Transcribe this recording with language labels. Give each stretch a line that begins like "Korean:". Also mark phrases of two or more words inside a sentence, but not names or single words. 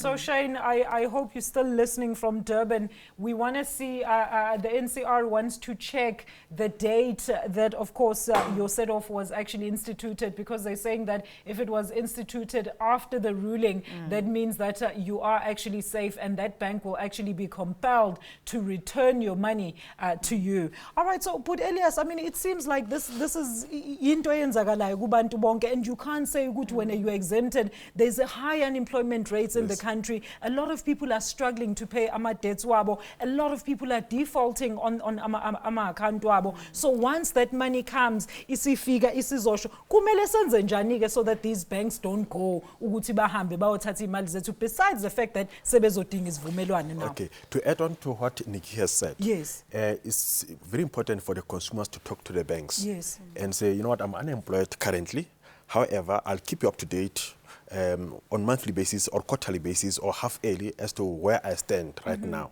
English: So, Shane, I hope you're still listening from Durban. We want to see, the NCR wants to check the date that, of course, your set-off was actually instituted, because they're saying that if it was instituted after the ruling, that means that you are actually safe, and that bank will actually be compelled to return your money to you. All right. So, but Elias, I mean, it seems like this is into
North Ndebele: eyenzakalayo kubantu bonke,
English: and you can't say ukuthi when you're exempted, there's a high unemployment rate in the country. A lot of people are struggling to pay ama debts wabo. A lot of people are defaulting on ama account wabo. So once that money comes,
North Ndebele: isifika isizosho, kumele senze njani ke
English: so that these banks don't go
North Ndebele: ukuthi bahambe bayothatha imali zethu,
English: besides the fact that
North Ndebele: sebezodinga isivumelwano
English: now. Okay, to add on to what Nikki has said, Yes. It's very important for the consumers to talk to the banks. Yes. And say, you know what, I'm unemployed currently. However, I'll keep you up to date on monthly basis or quarterly basis or half yearly as to where I stand right now.